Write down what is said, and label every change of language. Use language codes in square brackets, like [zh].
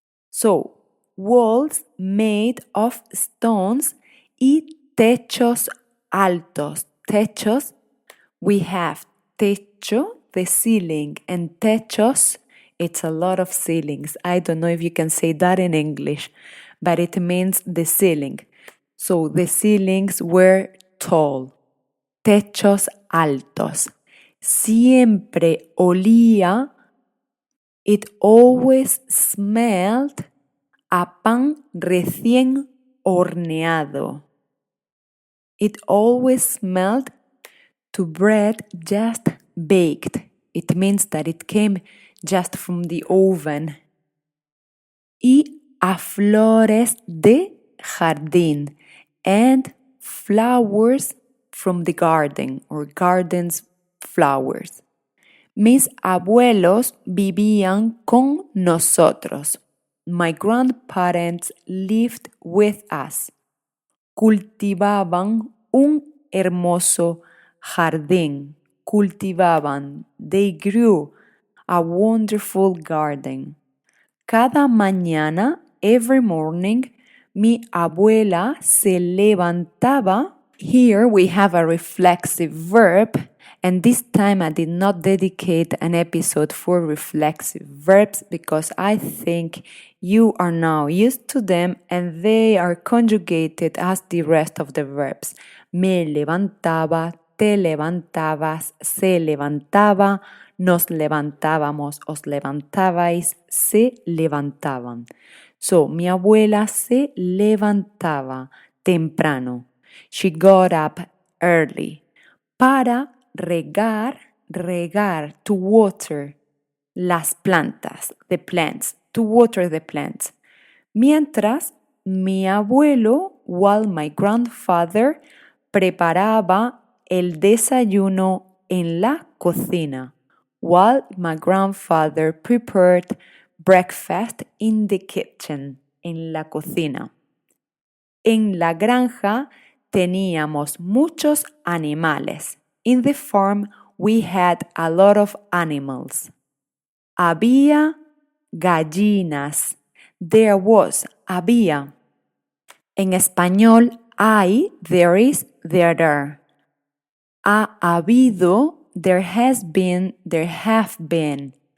[en] So, walls made of stones [es] y techos altos. [en] Techos, we have techo, the ceiling, and techos, it's a lot of ceilings. I don't know if you can say that in English, but it means the ceiling. So the ceilings were tall, [es] techos altos. Siempre olía, [en] it always smelled a [es] pan recién horneado. [en] It always smelled to bread just baked. It means that it came just from the oven. [es] Y a flores de jardín, [en] and flowers from the garden, or gardens flowers. [es] Mis abuelos vivían con nosotros. [en] My grandparents lived with us. [es] Cultivaban un hermoso jardín. Cultivaban, [en] they grew a wonderful garden. [es] Cada mañana, [en] every morning, [es] mi abuela se levantaba. [en] Here we have a reflexive verb, and this time I did not dedicate an episode for reflexive verbs because I think you are now used to them and they are conjugated as the rest of the verbs. [es] Me levantaba, te levantabas, se levantaba, nos levantábamos, os levantabais, se levantaban. [en] So, [es] mi abuela se levantaba temprano. She got up early para regar, to water las plantas, the plants, to water the plants. Mientras mi abuelo, [en] while my grandfather, [es] preparaba el desayuno en la cocina, [en] while my grandfather prepared breakfast in the kitchen, [es] en la cocina. En la granja teníamos muchos animales. [en] In the farm we had a lot of animals. [es] Había gallinas. [en] There was, [es] había. En español, hay, [en] there is, there are. [es] Ha habido, [en] there has been, there have been.